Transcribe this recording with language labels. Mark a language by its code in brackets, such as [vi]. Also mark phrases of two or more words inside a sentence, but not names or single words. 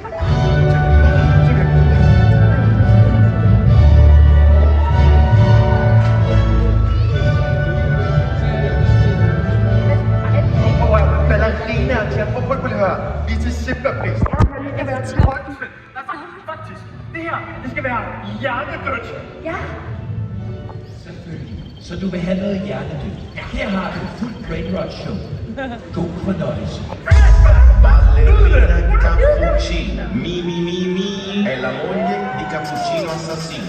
[da] Ballerina, prøv lige at høre. Vi er til Simba-prisen. Jeg vil have til højdenspil. Faktisk. Det her, det skal være hjernedødt. Ja. Selvfølgelig. Så du vil have noget hjernedødt. Her har du fuldt Brain Rot Show. God fornøjelse. [it] Ballerina cappuccino, mi, è la moglie di cappuccino assassino.